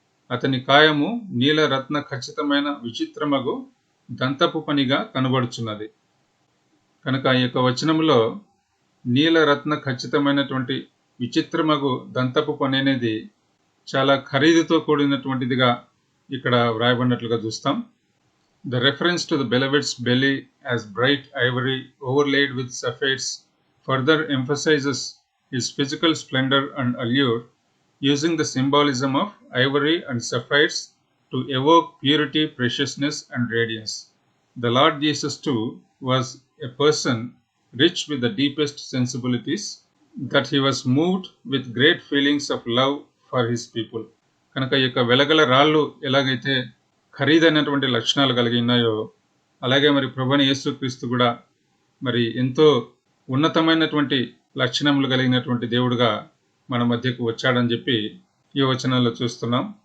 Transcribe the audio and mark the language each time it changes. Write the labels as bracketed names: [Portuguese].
[Telugu] అతని కాయము నీలరత్న ఖచ్చితమైన విచిత్రమగు దంతపు పనిగా కనబడుచున్నది. కనుక ఈ యొక్క వచనంలో నీలరత్న ఖచ్చితమైనటువంటి విచిత్రమగు దంతపు పని అనేది చాలా ఖరీదుతో కూడినటువంటిదిగా ఇక్కడ వ్రాయబడినట్లుగా చూస్తాం. [English] The reference to the beloved's belly as bright ivory overlaid with sapphires further emphasizes his physical splendor and allure, using the symbolism of ivory and sapphires to evoke purity, preciousness, and radiance. The Lord Jesus too was a person rich with the deepest sensibilities, that he was moved with great feelings of love for his people. [Telugu] కనుక ఈ యొక్క వెలగల రాళ్ళు ఎలాగైతే ఖరీదైనటువంటి లక్షణాలు కలిగి ఉన్నాయో, అలాగే మరి ప్రభువైన యేసుక్రీస్తు కూడా మరి ఎంతో ఉన్నతమైనటువంటి లక్షణములు కలిగినటువంటి దేవుడుగా మన మధ్యకు వచ్చాడని చెప్పి ఈ వచనంలో చూస్తున్నాం.